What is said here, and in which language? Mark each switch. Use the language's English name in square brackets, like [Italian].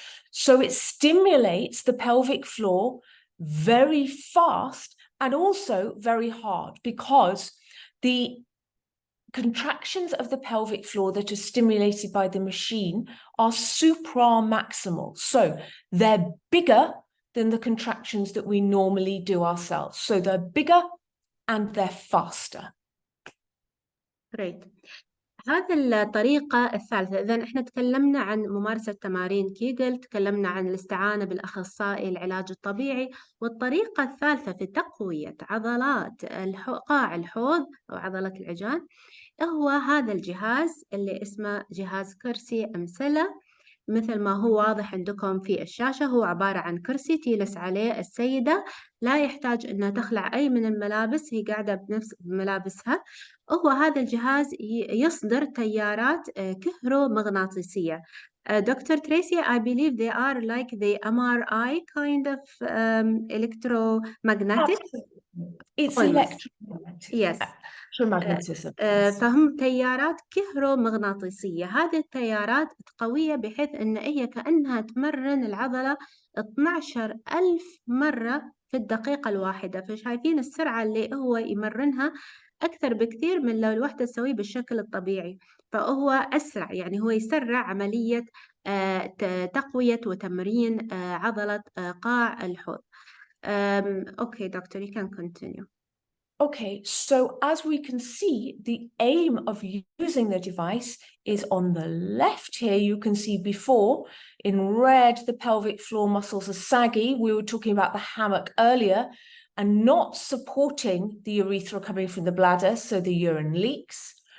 [English] So it stimulates the pelvic floor very fast and also very hard, because the contractions of the pelvic floor that are stimulated by the machine are supramaximal. So they're bigger than the contractions that we normally do ourselves. So they're bigger and they're faster. Great. [Arabic] هذه الطريقة الثالثة. إذن إحنا تكلمنا عن ممارسة تمارين كيغل، تكلمنا عن الاستعانة بالأخصائي العلاج الطبيعي، والطريقة الثالثة في تقوية عضلات قاع الحوض أو عضلة العجان هو هذا الجهاز اللي اسمه جهاز كرسي أمثلة. مثل ما هو واضح عندكم في الشاشة، هو عبارة عن كرسي تجلس عليه السيدة، لا يحتاج أنها تخلع أي من الملابس، هي قاعدة بنفس ملابسها. هو هذا الجهاز يصدر تيارات كهرومغناطيسية. [English] Dr. Tracy, I believe they are like the MRI kind of electromagnetic. It's electromagnetic. correct. Yes. Electromagnetism. [Arabic] فهم تيارات كهرومغناطيسية. هذه التيارات قوية بحيث أن هي كأنها تمرن العضلة 12,000 مرة في الدقيقة الواحدة. فشايفين السرعة اللي هو يمرنها أكثر بكثير من لو الوحدة تسويه بالشكل الطبيعي. فهو أسرع، يعني هو يسرع عملية تقوية وتمرين عضلة قاع الحوض. [English] Okay, doctor, you can continue. Okay, so as we can see, the aim of using the device is on the left here. You can see before in red, the pelvic floor muscles are saggy. We were talking about the hammock earlier, and not supporting the urethra coming from the bladder, so the urine leaks.